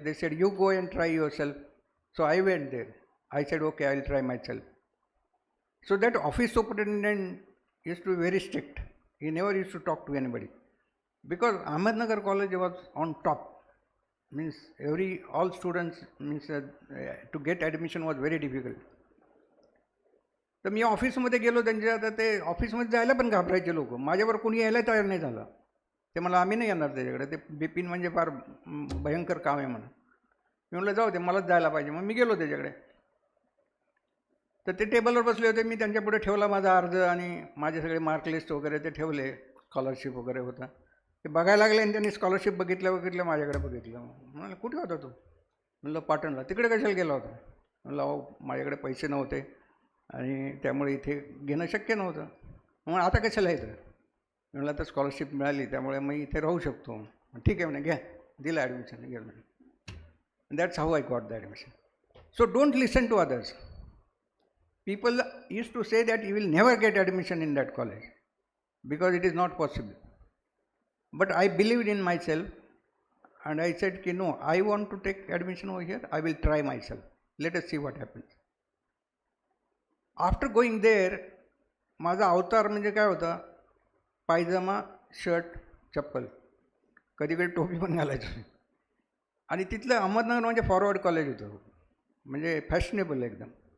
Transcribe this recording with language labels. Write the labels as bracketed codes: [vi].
[en] They said, you go and try yourself. So I went there. I said, okay, I will try myself. So that office superintendent used to be very strict. He never used to talk to anybody. Because Ahmednagar College was on top. Means all students, to get admission was very difficult. [mr] तर मी ऑफिसमध्ये गेलो त्यांच्या, आता ते ऑफिसमध्ये जायला पण घाबरायचे लोक, माझ्यावर कोणी यायला तयार नाही झालं. ते मला आम्ही नाही येणार त्याच्याकडे, ते बिपिन म्हणजे फार भयंकर काम आहे म्हणून. मी म्हटलं जाऊ दे, मलाच जायला पाहिजे. मग मी गेलो त्याच्याकडे. तर ते टेबलवर बसले होते, मी त्यांच्यापुढे ठेवला माझा अर्ज आणि माझे सगळे मार्क लिस्ट वगैरे ते ठेवले, स्कॉलरशिप वगैरे होता ते बघायला लागले. आणि त्यांनी स्कॉलरशिप बघितलं माझ्याकडे बघितलं. म्हणाले कुठे होता तू? म्हणलं पाटणला. तिकडे कशाला गेला होता? म्हणलं अहो माझ्याकडे पैसे नव्हते आणि त्यामुळे इथे घेणं शक्य नव्हतं. मग आता कशाला येतं? म्हणलं आता स्कॉलरशिप मिळाली त्यामुळे मी इथे राहू शकतो. ठीक आहे म्हणे, घ्या. दिलं ॲडमिशन, गेलं म्हणे. [en] That's how I got the admission. So don't listen to others. People used to say that you will never get admission in that college because it is not possible. But I believed in myself and I said, no, I want to take admission over here. I will try myself. Let us see what happens. After going there, [mr] माझा अवतार म्हणजे काय होता? पायजमा, shirt, चप्पल, कधी कधी टोपी पण घालायची. आणि तिथलं अहमदनगर म्हणजे फॉरवर्ड कॉलेज होतं, म्हणजे फॅशनेबल एकदम.